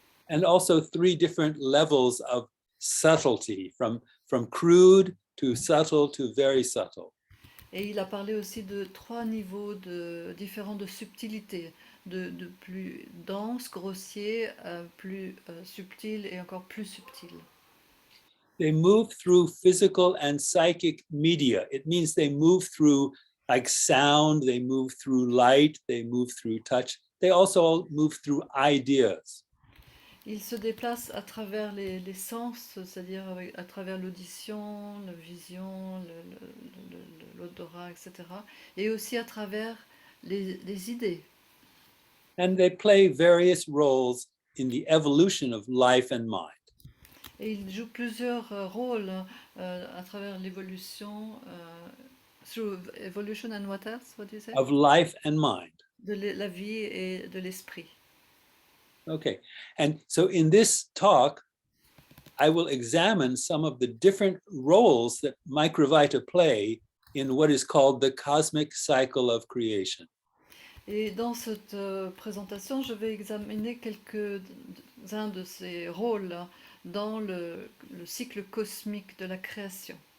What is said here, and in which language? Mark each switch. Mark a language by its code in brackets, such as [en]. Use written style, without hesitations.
[en] And also 3 different levels of subtlety, from crude to subtle to very subtle. [fr] Et il a parlé aussi de 3 niveaux différents de subtilité, de plus dense, grossier, plus subtil et encore plus subtil. [en] They move through physical and psychic media. It means they move through like sound, they move through light, they move through touch. They also move through ideas. [fr] Il se déplace à travers les sens, c'est-à-dire à travers l'audition, la vision, l'odorat, etc. Et aussi à travers les idées. [en] And they play various roles in the evolution of life and mind. [fr] Et il joue plusieurs rôles à travers l'évolution, [en] through evolution and what else? What do you say? of life and mind. [fr] De la vie et de l'esprit. [en] Okay, and so in this talk, I will examine some of the different roles that Microvita play in what is called the cosmic cycle of creation. [fr] Et dans cette présentation, je vais examiner quelques-uns de ces rôles dans le cycle cosmique de la création.